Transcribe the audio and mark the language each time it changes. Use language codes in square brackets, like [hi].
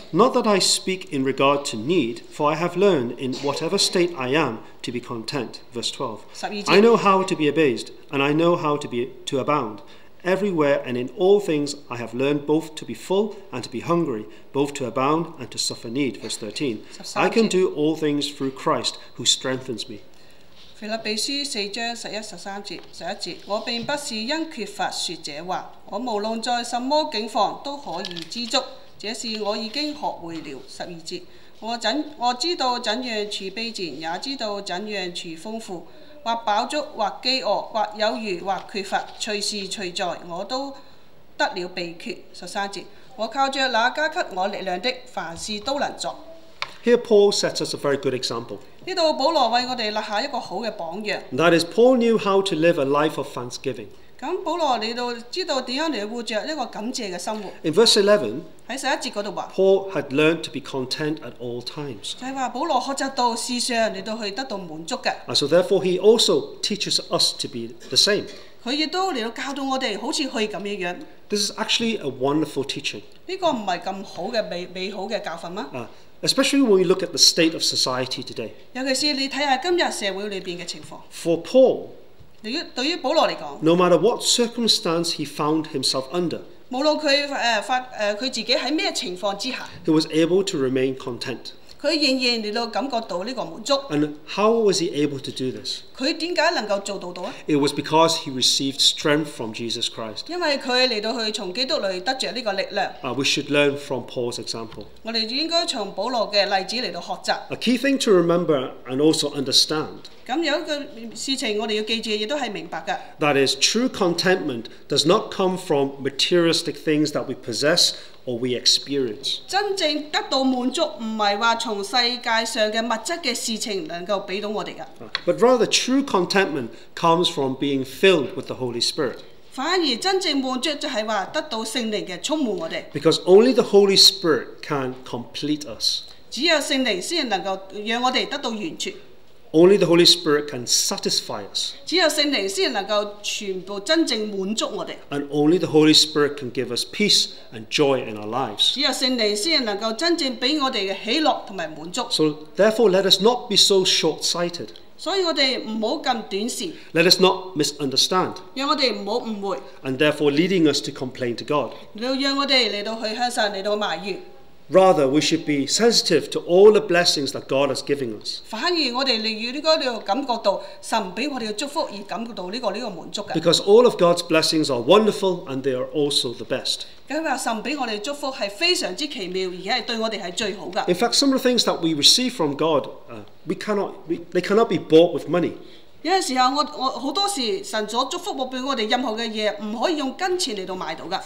[en] Not that I speak in regard to need, for I have learned in whatever state I am to be content. Verse 12. [yue] 12 節。 [en] I know how to be abased, and I know how to abound. Everywhere and in all things I have learned both to be full and to be hungry, both to abound and to suffer need. Verse 13. I can do all things through Christ who strengthens me. [yue] 腓立比書4章11、13節11節，我並不是因缺乏說這話，我無論在什麼境況都可以知足，這是我已經學會了。 12節，我知道怎樣處卑賤，也知道怎樣處豐富，或飽足，或飢餓，或有餘，或缺乏，隨時隨在，我都得了秘訣。 13節，我靠着那加給我力量的，凡事都能做。 [en] Here Paul sets us a very good example. [yue] 呢度保羅為我哋立下一個好嘅榜樣。 [en] And that is, Paul knew how to live a life of thanksgiving. [yue] 咁保羅你到知道點樣嚟活着一個感謝嘅生活。 [en] In verse 11, [yue] 喺11節嗰度話， [en] Paul had learned to be content at all times. [yue] 就係話保羅學習到事上嚟到去得到滿足嘅。 [en] And so therefore he also teaches us to be the same. [yue] 佢亦都嚟到教導我哋好似佢咁樣樣。 [en] This is actually a wonderful teaching. [yue] 呢個唔係咁好嘅美好嘅教訓嗎？ [en] Especially when we look at the state of society today. [yue] 尤其是你睇下今日社會裏邊嘅情況。 [en] For Paul, [yue] 對於保羅嚟講， [en] no matter what circumstance he found himself under, [yue] 無論佢自己喺咩情況之下， [en] he was able to remain content. [yue] 佢仍然嚟到感覺到呢個滿足。 [en] And how was he able to do this? [yue] 佢點解能夠做到啊？ [en] It was because he received strength from Jesus Christ. [yue] 因為佢嚟到去從基督裏得着呢個力量。 [en] We should learn from Paul's example. [yue] 我哋應該從保羅嘅例子嚟到學習。 [en] A key thing to remember and also understand, [yue] 咁有一個事情我哋要記住，亦都係明白嘅。 [en] that is, true contentment does not come from materialistic things that we possess or we experience. [yue] 真正得到滿足，唔係話從世界上嘅物質嘅事情能夠俾到我哋嘅。 [en] But rather, true contentment comes from being filled with the Holy Spirit. [yue] 反而真正滿足就係話得到聖靈嘅充滿我哋。 [en] Because only the Holy Spirit can complete us. [yue] 只有聖靈先能夠讓我哋得到完全。 [en] Only the Holy Spirit can satisfy us. [yue] 只有聖靈先能夠全部真正滿足我哋。 [en] And only the Holy Spirit can give us peace and joy in our lives. [yue] 只有聖靈先能夠真正俾我哋嘅喜樂同埋滿足。 [en] So therefore, let us not be so short-sighted. [yue] 所以我哋唔好咁短視， [en] Let us not misunderstand. [yue] 讓我哋唔好誤會， [en] And therefore leading us to complain to God. [yue] 讓我哋嚟到去向神嚟到埋怨。 [en] Rather, we should be sensitive to all the blessings that God has given us. [yue] 反而我哋應該感覺到神俾我哋嘅祝福，而感覺到呢個滿足嘅。 [en] Because all of God's blessings are wonderful and they are also the best. [yue] 咁話神俾我哋祝福係非常之奇妙，而且係對我哋係最好嘅。 [en] In fact, some of the things that we receive from God, they cannot be bought with money. [yue] 有陣時候我好多時神所祝福俾我哋任何嘅嘢，唔可以用金錢嚟到買到㗎。